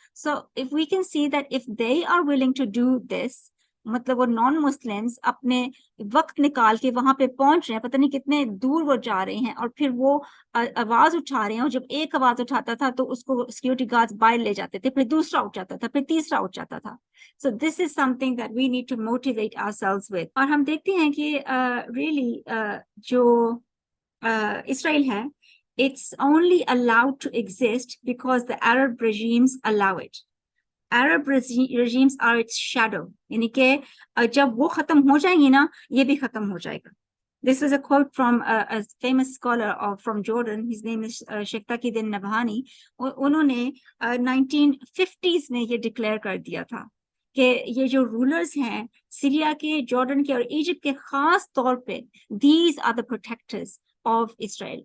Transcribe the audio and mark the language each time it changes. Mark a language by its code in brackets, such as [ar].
[en] So if we can see that if they are willing to do this, [ur] مطلب وہ non Muslims اپنے وقت نکال کے وہاں پہ پہنچ رہے ہیں, پتہ نہیں کتنے دور وہ جا رہے ہیں, اور پھر وہ آواز اٹھا رہے ہیں, اور جب ایک آواز اٹھاتا تھا تو اس کو سیکورٹی گارڈز باہر لے جاتے تھے, پھر دوسرا اٹھ جاتا تھا, پھر تیسرا اٹھ جاتا تھا. [en] So this is something that we need to motivate ourselves with. [ur] اور ہم دیکھتے ہیں کہ [en] really [ur] جو اسرائیل ہے, [en] it's only allowed to exist because the Arab regimes allow it. Arab regimes are its shadow. [ur] یعنی کہ جب وہ ختم ہو جائیں گی نا, یہ بھی ختم ہو جائے گا. [en] This is a quote from a famous scholar from Jordan. His name is Sheikh Taqiyuddin Nabhani. [ur] انہوں نے 1950s میں یہ ڈکلیئر کر دیا تھا کہ یہ جو رولرز ہیں سیریا کے, جارڈن کے اور ایجپٹ کے, خاص طور پہ [en] these are the protectors of Israel.